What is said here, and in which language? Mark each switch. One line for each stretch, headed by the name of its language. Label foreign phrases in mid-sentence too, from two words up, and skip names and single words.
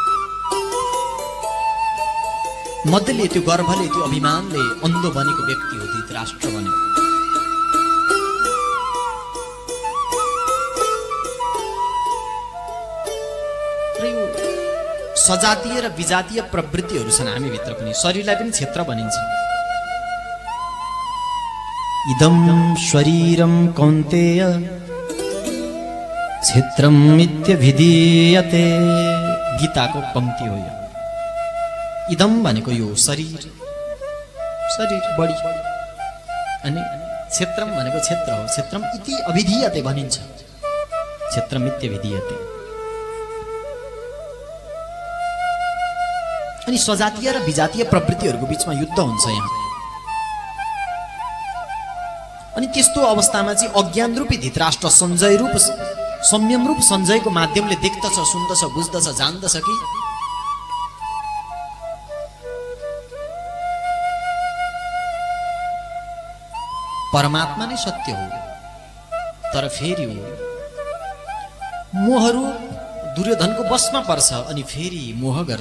Nepali: मदले, त्यो गर्वले, त्यो अभिमानले अन्धो बनेको व्यक्ति हो धृतराष्ट्र बनेको। र यो सजातीय र विजातीय प्रवृत्तिहरू छन् हामीभित्र पनि, शरीरलाई पनि क्षेत्र भनिन्छ।
Sanskrit: इदं शरीरं कौन्तेय क्षेत्रं इत्यभिधीयते,
Nepali: गीताको पंक्ति हो यो। इदम भनेको यो शरीर, शरीर बडी, अनि क्षेत्रम भनेको क्षेत्र हो,
Sanskrit: क्षेत्रम इति अभिधीयते भनिन्छ, क्षेत्रम इत्यभिधीयते।
Nepali: अनि सजातीय र विजातीय प्रवृत्तिहरूको बीचमा युद्ध हुन्छ यहाँ। अनि त्यस्तो अवस्थामा चाहिँ अज्ञान रूपी धृतराष्ट्र संजय रूप, संयम रूप संजयको माध्यमले देख्दछ, सुन्दछ, बुझ्दछ, जान्दछ कि परमात्मा नै सत्य हो, तर फेरि मोहहरू दुर्योधनको बसमा पर्छ अनि फेरि मोह गर्छ।